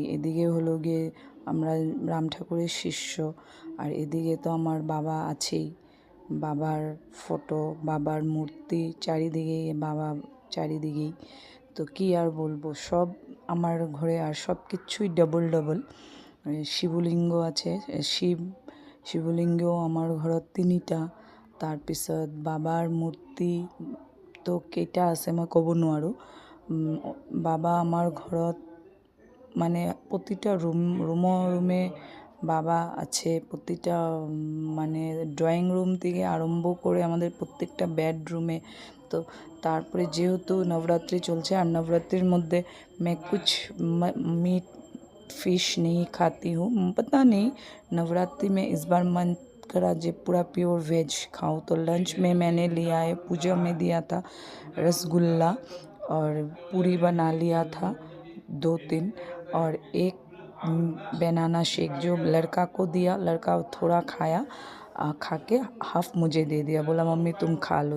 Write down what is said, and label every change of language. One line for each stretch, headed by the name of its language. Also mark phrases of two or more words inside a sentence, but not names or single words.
Bangla: এদিকে হলো গিয়ে আমরা রাম ঠাকুরের শিষ্য, আর এদিকে তো আমার বাবা আছেই, বাবার ফটো, বাবার মূর্তি চারিদিকেই, বাবা চারিদিকেই। তো কি আর বলবো, সব আমার ঘরে, আর সব কিছুই ডবল ডবল।
Assamese: শিবলিঙ্গ আছে, শিৱলিংগও আমাৰ ঘৰত 3টা। তাৰপিছত বাবাৰ মূৰ্তি তো কেইটা আছে মই ক'ব নোৱাৰোঁ। বাবা আমাৰ ঘৰত মানে
Bangla: প্রতিটা রুমে বাবা আছে, প্রতিটা মানে ড্রয়িং রুম থেকে আরম্ভ করে আমাদের প্রত্যেকটা বেডরুমে। তো তারপরে যেহেতু নবরাত্রি চলছে, আর নবরাত্রির মধ্যে
Hindi: मैं कुछ
English: meat fish
Hindi: नहीं खाती हूँ, पता नहीं नवरात्रि में इस बार मन करा जो पूरा
English: pure veg
Hindi: खाऊं। तो लंच में मैंने लिया है, पूजा में दिया था रसगुल्ला और पूरी बना लिया था 2-3, और एक
English: banana shake
Hindi: जो लड़का को दिया, लड़का थोड़ा खाया, खा के हाफ मुझे दे दिया, बोला मम्मी तुम खा लो।